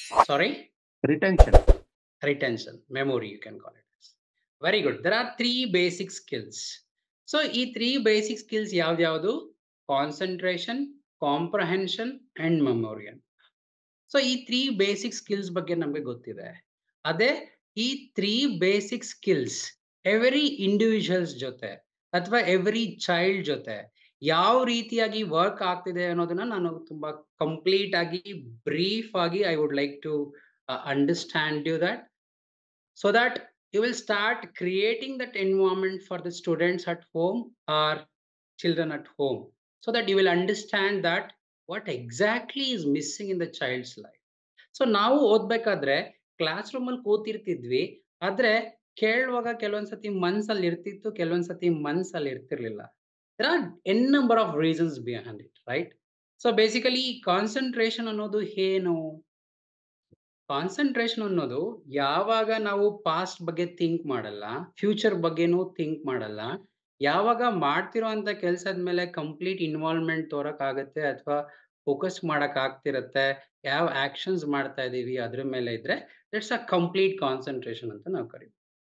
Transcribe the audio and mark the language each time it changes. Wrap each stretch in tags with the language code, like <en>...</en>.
<en>Sorry? Retention. Retention, memory you can call it. Very good. There are 3 basic skills. So ಈ 3 basic skills</en> <kn>ಯಾವ್ದು?</kn> <en>Concentration, comprehension and memory.</en> <kn>So ಈ 3 basic skills ಬಗ್ಗೆ ನಮಗೆ ಗೊತ್ತಿದೆ. ಅದೇ ಈ 3 basic skills ಎವ್ರಿ ಇಂಡಿವಿಜುವಲ್ಸ್ ಜೊತೆ ಅಥವಾ ಎವ್ರಿ ಚೈಲ್ಡ್ ಜೊತೆ ಯಾವ ರೀತಿಯಾಗಿ ವರ್ಕ್ ಆಗ್ತಿದೆ ಅನ್ನೋದನ್ನ ನಾನು ತುಂಬಾ ಕಂಪ್ಲೀಟ್ ಆಗಿ ಬ್ರೀಫ್ ಆಗಿ</kn> <en>I would like to understand you that, so that you will start creating that environment for the students at home or children at home, so that you will understand that what exactly is missing in the child's life.</en> <kn>So ನಾವು ಓದ್ಬೇಕಾದ್ರೆ class room ಅಲ್ಲಿ ಕೂತಿರ್ತಿದ್ವಿ, ಆದ್ರೆ ಕೇಳುವಾಗ ಕೆಲವೊಂದ್ಸತಿ ಮನ್ಸಲ್ಲಿ ಇರ್ತಿತ್ತು, ಕೆಲವೊಂದ್ಸತಿ ಮನ್ಸಲ್ಲಿ ಇರ್ತಿರ್ಲಿಲ್ಲ.</kn> <en>there are n number of reasons behind it, right?</en> <kn>So basically concentration ಅನ್ನೋದು ಏನು? ಕಾನ್ಸಂಟ್ರೇಷನ್ ಅನ್ನೋದು ಯಾವಾಗ ನಾವು ಪಾಸ್ಟ್ ಬಗ್ಗೆ ಥಿಂಕ್ ಮಾಡಲ್ಲ, ಫ್ಯೂಚರ್ ಬಗ್ಗೆನೂ ಥಿಂಕ್ ಮಾಡಲ್ಲ, ಯಾವಾಗ ಮಾಡ್ತಿರೋಂಥ ಕೆಲಸದ ಮೇಲೆ ಕಂಪ್ಲೀಟ್ ಇನ್ವಾಲ್ವ್ಮೆಂಟ್ ತೋರಕ್ಕಾಗತ್ತೆ ಅಥವಾ ಫೋಕಸ್ ಮಾಡಕ್ ಆಗ್ತಿರತ್ತೆ, ಯಾವ ಆಕ್ಷನ್ಸ್ ಮಾಡ್ತಾ ಇದೀವಿ ಅದ್ರ ಮೇಲೆ ಇದ್ರೆ</kn> <en>that's a complete concentration</en> <kn>ಅಂತ ನಾವು ಕರಿತೀವಿ.</kn>